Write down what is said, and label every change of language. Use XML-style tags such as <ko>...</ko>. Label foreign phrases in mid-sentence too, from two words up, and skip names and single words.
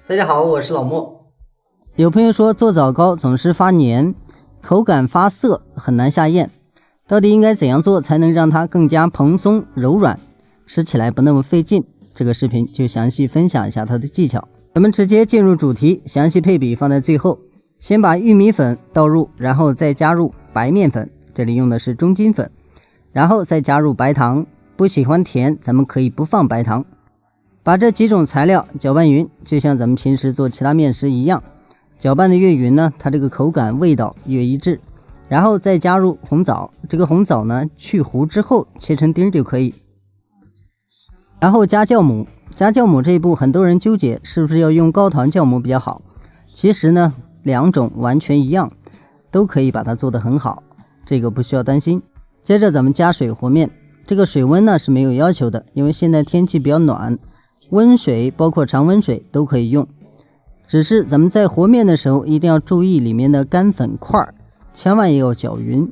<zh>大家好，我是老莫。有朋友说做枣糕总是发黏，口感发涩，很难下咽，到底应该怎樣做才能讓它更加蓬鬆柔軟，吃起來不那麼費勁？這個視頻就詳細分享一下它的技巧。咱們直接進入主題，詳細配比放在最後。先把玉米粉倒入，然後再加入白面粉，這裡用的是中筋粉，然後再加入白糖。不喜歡甜，咱們可以不放白糖。把這幾種材料攪拌匀，就像咱們平時做其他面食一樣，攪拌的越匀呢，它這個口感味道越一致。然後再加入紅棗，這個紅棗呢去核之後切成丁就可以。然後加酵母，加酵母這一步很多人糾結是不是要用高糖酵母比較好，其實呢兩種完全一樣，都可以把它做得很好，這個不需要擔心。接着咱們加水和面，這個水溫呢是沒有要求的，因為現在天氣比較暖，溫水包括常溫水都可以用。只是咱們在和面的時候一定要注意裡面的干粉塊，千萬也要攪匀。</zh>